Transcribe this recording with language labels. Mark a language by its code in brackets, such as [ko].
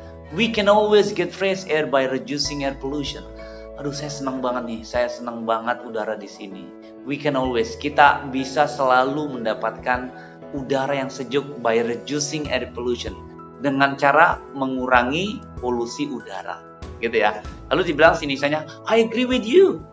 [en] We can always get fresh air by reducing air pollution. [id] Aduh, saya senang banget nih. Saya senang banget udara di sini. [en] We can always. [id] Kita bisa selalu mendapatkan udara yang sejuk [en] by reducing air pollution. [id] Dengan cara mengurangi polusi udara. Gitu ya. Lalu dibilang sini misalnya, [en] I agree with you.